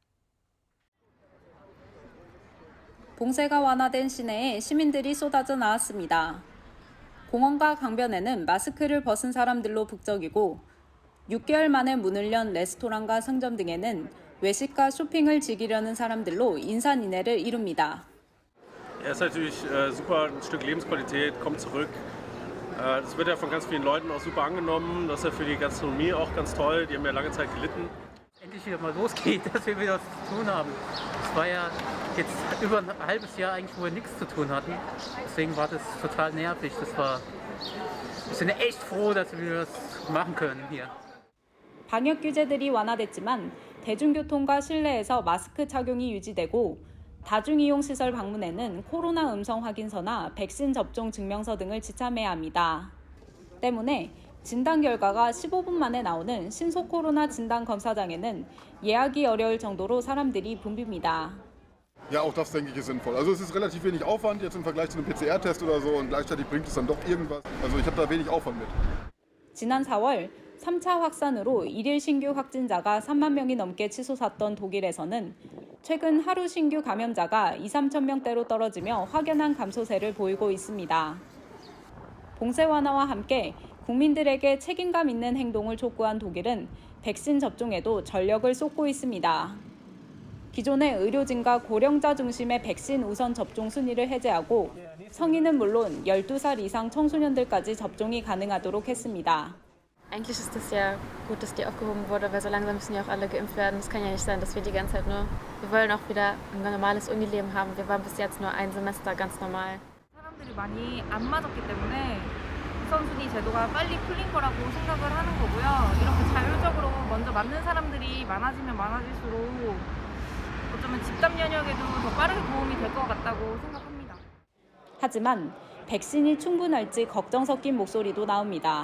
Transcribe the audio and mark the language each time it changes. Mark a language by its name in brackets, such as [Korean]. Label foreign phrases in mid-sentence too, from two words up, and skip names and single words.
[Korean] 봉쇄가 완화된 시내에 시민들이 쏟아져 나왔습니다. 공원과 강변에는 마스크를 벗은 사람들로 북적이고 6개월 만에 문을 연 레스토랑과 상점 등에는 외식과 쇼핑을 즐기려는 사람들로 인산인해를 이룹니다. [German] Er ist natürlich super, ein Stück Lebensqualität kommt zurück. Das wird ja von ganz vielen Leuten auch super angenommen. Das ist ja für die Gastronomie auch ganz toll. Die haben ja lange Zeit gelitten. Endlich wieder mal losgeht, dass wir wieder was zu tun haben. Es war ja jetzt über ein halbes Jahr eigentlich, wo wir nichts zu tun hatten. Deswegen war das total nervig. Wir sind echt froh, dass wir das machen können hier. [Korean] 방역 규제들이 완화됐지만 대중교통과 실내에서 마스크 착용이 유지되고 다중이용시설 방문에는 코로나 음성 확인서나 백신 접종 증명서 등을 지참해야 합니다. 때문에 진단 결과가 15분 만에 나오는 신속 코로나 진단 검사장에는 예약이 어려울 정도로 사람들이 붐빕니다. [German] Ja, auch das denke ich ist sinnvoll. Also es ist relativ wenig Aufwand jetzt im Vergleich zu einem PCR-Test oder so und gleichzeitig bringt es dann doch irgendwas. Also ich habe da wenig Aufwand mit. [Korean] 지난 4월 3차 확산으로 일일 신규 확진자가 3만 명이 넘게 치솟았던 독일에서는 최근 하루 신규 감염자가 2~3천 명대로 떨어지며 확연한 감소세를 보이고 있습니다. 봉쇄 완화와 함께 국민들에게 책임감 있는 행동을 촉구한 독일은 백신 접종에도 전력을 쏟고 있습니다. 기존의 의료진과 고령자 중심의 백신 우선 접종 순위를 해제하고 성인은 물론 12살 이상 청소년들까지 접종이 가능하도록 했습니다. [German] Eigentlich ist es ja gut, dass die aufgehoben wurde, weil so langsam müssen ja auch alle geimpft werden. Es kann ja nicht sein, dass wir die ganze Zeit nur, wir wollen auch wieder ein normales Unileben haben. Wir waren bis jetzt nur ein Semester ganz normal. [Korean] 사람들이 많이 안 맞았기 때문에 우선순위 제도가 빨리 풀린 거라고 생각을 하는 거고요. 이렇게 자율적으로 먼저 맞는 사람들이 많아지면 많아질수록 어쩌면 집단 면역에도 더 빠르게 도움이 될 것 같다고 생각합니다. 하지만 백신이 충분할지 걱정 섞인 목소리도 나옵니다.